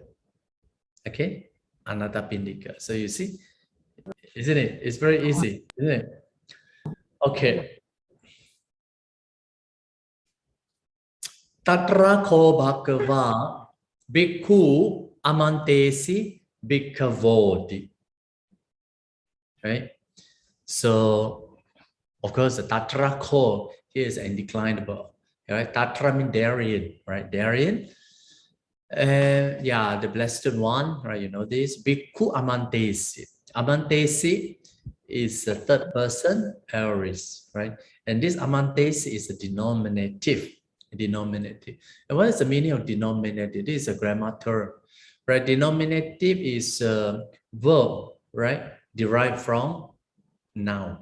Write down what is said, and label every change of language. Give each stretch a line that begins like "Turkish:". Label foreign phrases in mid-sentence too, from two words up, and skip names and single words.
English: Okay, Anathapindika. So you see, isn't it? It's very easy, isn't it? Okay.
Pali: Tatra ko bhagava bhikkhu amantesi bhikkhavoti.
English: Right? So, of course, the
Pali: tatra ko
English: here is indeclinable. Right? Tatra means therein, right? Therein. Yeah, the Blessed One, right? You know this.
Pali: Bhikkhu amantesi.
English: Amantesi is the third person aorist, right? And this amantesi is a denominative. Denominative. And what is the meaning of denominative? This is a grammar term, right? Denominative is a verb, right? Derived from noun.